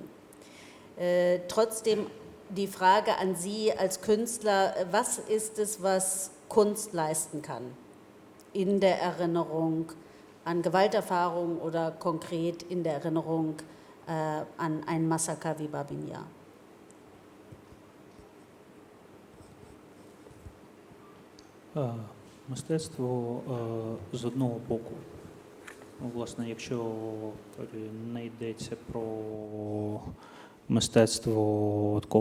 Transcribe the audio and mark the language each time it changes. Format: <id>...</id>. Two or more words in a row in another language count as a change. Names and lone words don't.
<de>Trotzdem die Frage an Sie als Künstler, was ist es, was Kunst leisten kann in der Erinnerung an Gewalterfahrungen oder konkret in der Erinnerung an ein Massaker wie Babin Jar?</de> <uk>Мистецтво з одного боку, власне, якщо не йдеться про мистецтво такого</uk>